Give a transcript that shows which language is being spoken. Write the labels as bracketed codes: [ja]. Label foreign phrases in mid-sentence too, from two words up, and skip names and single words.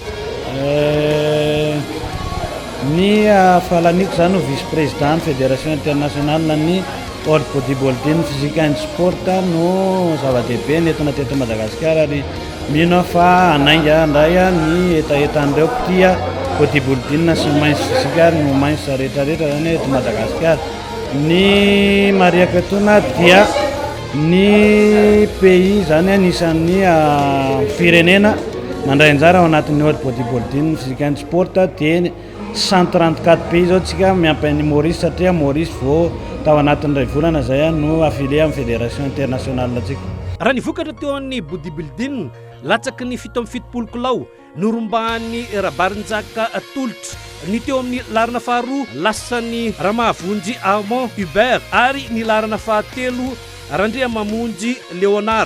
[mg] Ny fahalaniko zany ho vice-président Fédération Internationale ny World Bodybuilding Physique and Sport no zava-dehibe nentina teto Madagasikara ary mino fa anainga andray ny etaetan'ireo tia bodybuilding sy mainsy physique no mainsy rehetrarehetra zany eto Madagasikara. Ny mariaka etona dia ny pays zany anisan'ny firenena mandray anjara ao anatin'ny world bodybuilding physique and sport dia 134 pays zao tsika miampy an'i Maurice satria Maurice vao tao anatin'ray volana zay no affilié amin'ny [fr] fédération internationale [mg] tsika. Raha nivokatra teo amin'ny bodybuilding latsaky ny 7 kilao norombahan'ny Rabarinjaka Tolitra ny teo amin'ny larana faharoa lasany Ramavonjy Armand Hubert ary ny larana fahatelo Randria Mamonjy Leonard.